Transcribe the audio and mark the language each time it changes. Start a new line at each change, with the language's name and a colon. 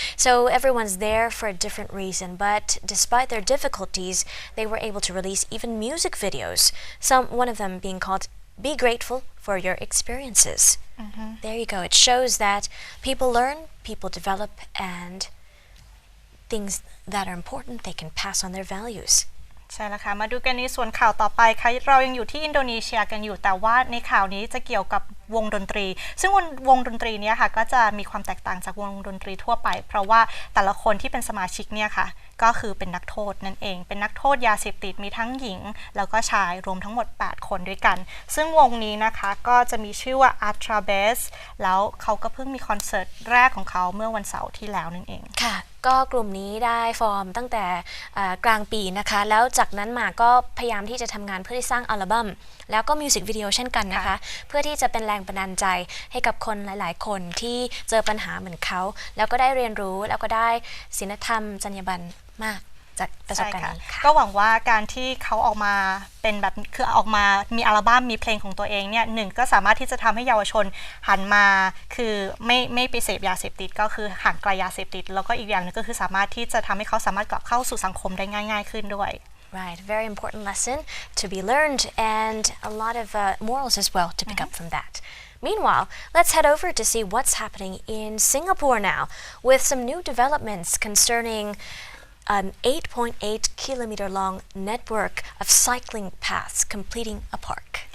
English: So everyone's there for a different reason, but despite their difficulties, they were able to release even music videos. One of them being called Be Grateful for Your Experiences. There you go. It shows that people learn, people develop, and things that are important, they can pass on their values.
Thai: ใช่แล้วค่ะมาดูกันในส่วนข่าวต่อไปค่ะเรายังอยู่ที่อินโดนีเซียกันอยู่แต่ว่าในข่าวนี้จะเกี่ยวกับวงดนตรีซึ่งวงดนตรีนี้ค่ะก็จะมีความแตกต่างจากวงดนตรีทั่วไปเพราะว่าแต่ละคนที่เป็นสมาชิกเนี่ยค่ะก็คือเป็นนักโทษนั่นเองเป็นนักโทษยาเสพติดมีทั้งหญิงแล้วก็ชายรวมทั้งหมด8คนด้วยกันซึ่งวงนี้นะคะก็จะมีชื่อว่า Atrabes แล้วเขาก็เพิ่งมีคอนเสิร์ตแรกของเขาเมื่อวันเสาร์ที่แล้วนั่นเอง ค่ะก็กลุ่มนี้ได้ฟอร์มตั้งแต่กลางปีนะคะแล้วจากนั้นมาก็พยายามที่จะทำงานเพื่อที่สร้างอัลบั้มแล้วก็มิวสิกวิดีโอเช่นกันนะคะเพื่อที่จะเป็นแรงบันดาลใจให้กับคนหลายๆคนที่เจอปัญหาเหมือนเขาแล้วก็ได้เรียนรู้แล้วก็ได้ศีลธรรมจรรยาบรรณมากจากประสบการณ์นี้ค่ะ ก็หวังว่าการที่เขาออกมาเป็นแบบคือออกมามีอัลบั้มมีเพลงของตัวเองเนี่ยหนึ่งก็สามารถที่จะทำให้เยาวชนหันมาคือไม่ไปเสพยาเสพติดก็คือห่างไกลยาเสพติดแล้วก็อีกอย่างนึงก็คือสามารถที่จะทำให้เขาสามารถกลับเข้าสู่สังคมได้ง่ายๆขึ้นด้วย
English: Right, very important lesson to be learned and a lot of morals as well to pick up from that. Meanwhile, let's head over to see what's happening in Singapore now with some new developments concerning an 8.8-kilometer long network of cycling paths completing a park.